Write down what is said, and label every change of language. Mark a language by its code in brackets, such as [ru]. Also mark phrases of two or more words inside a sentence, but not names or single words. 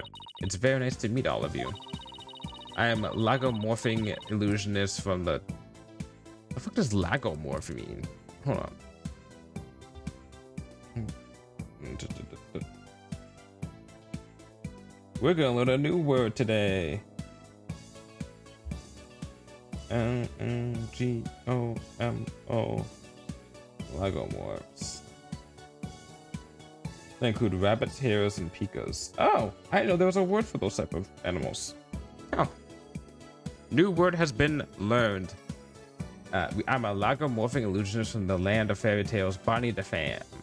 [en] It's very nice to meet all of you. I am lagomorphing illusionist from the... The fuck does lagomorph mean? Hold on. We're gonna learn a new word today. L-N-G-O-M-O. Lagomorphs. They include rabbits, hares, and pikas. Oh, I didn't know there was a word for those type of animals. Oh. New word has been learned. I'm a lagomorphing illusionist from the land of fairy tales, Bonnie the Fam.